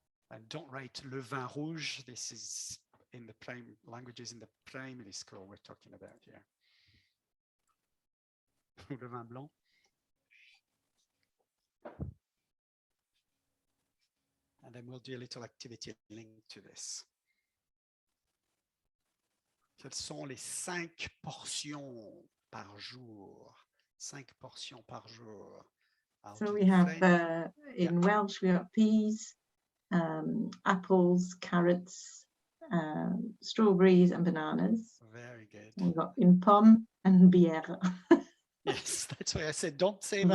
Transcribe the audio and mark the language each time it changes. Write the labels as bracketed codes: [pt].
[en] And don't write [fr] le vin rouge. [en] This is in the languages in the primary school we're talking about here. [fr] Le vin blanc. [en] And then we'll do a little activity linked to this. [fr] Quelles sont les 5 portions par jour? 5 portions par jour. [en] So we have, in Welsh, we have peas, apples, carrots, strawberries and bananas. Very good. We've got in pomme and bière. Yes, that's why I said don't say